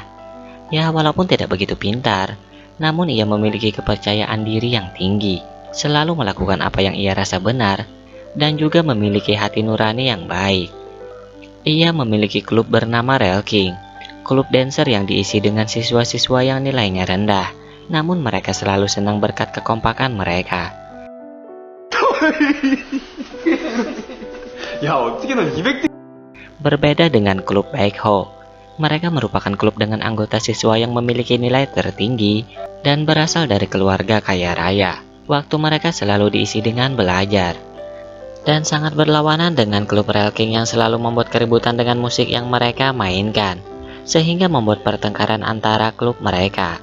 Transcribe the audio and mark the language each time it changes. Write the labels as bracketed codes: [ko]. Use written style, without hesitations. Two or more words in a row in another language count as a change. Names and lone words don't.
[id] Ya, walaupun tidak begitu pintar, namun ia memiliki kepercayaan diri yang tinggi, selalu melakukan apa yang ia rasa benar, dan juga memiliki hati nurani yang baik. Ia memiliki klub bernama Rail King, klub dancer yang diisi dengan siswa-siswa yang nilainya rendah, namun mereka selalu senang berkat kekompakan mereka. [ko] 야, 어떻게 넌 200등... [id] Berbeda dengan klub Baekho, mereka merupakan klub dengan anggota siswa yang memiliki nilai tertinggi dan berasal dari keluarga kaya raya. Waktu mereka selalu diisi dengan belajar, dan sangat berlawanan dengan klub Rail King yang selalu membuat keributan dengan musik yang mereka mainkan, sehingga membuat pertengkaran antara klub mereka.